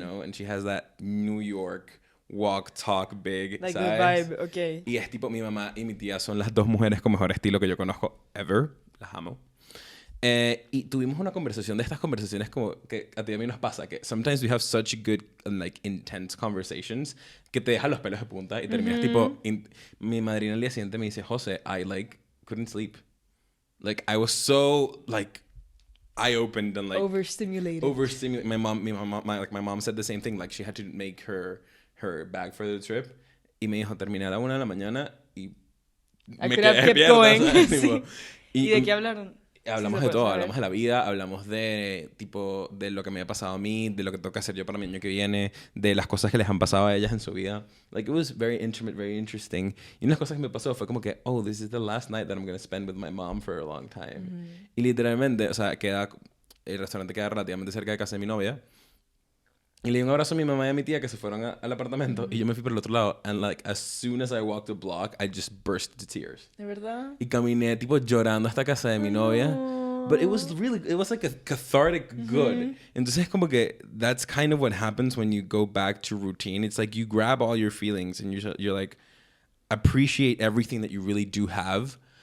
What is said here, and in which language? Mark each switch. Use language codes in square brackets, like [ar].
[en] and she has that New York walk, talk big, Like [es] ¿sabes? [en] the vibe, okay. [es] Y es tipo, mi mamá y mi tía son las 2 mujeres con mejor estilo que yo conozco ever. Las amo. Y tuvimos una conversación de estas conversaciones como que a ti y a mí nos pasa, que sometimes we have such good and like intense conversations que te dejan los pelos de punta y terminas tipo... mi madrina al día siguiente me dice, José, I like couldn't sleep. [en] Like I was so like eye-opened and like... Overstimulated. My mom said the same thing. Like she had to make her bag for the trip. [es] Y me dijo, terminé a la 1 de la mañana y... [en] I could have kept going. Sí. ¿Y de qué hablaron? [es] Hablamos de todo, hablamos de la vida, hablamos de tipo de lo que me ha pasado a mí, de lo que tengo que hacer yo para mi año que viene, de las cosas que les han pasado a ellas en su vida. [en] Like it was very intimate, very interesting. Y una de las cosas que me pasó fue como que, oh, this is the last night that I'm going to spend with my mom for a long time. [es] Y literalmente, o sea, el restaurante queda relativamente cerca de casa de mi novia. Y le di un abrazo a mi mamá y a mi tía que se fueron al apartamento y yo me fui por el otro lado. [en] And like, as soon as I walked the block, I just burst into tears. [es] ¿De verdad? Y caminé tipo llorando hasta casa de mi novia. [en] But it was like a cathartic good. Entonces como que that's kind of what happens when you go back to routine. It's like you grab all your feelings and you're like, appreciate everything that you really do have.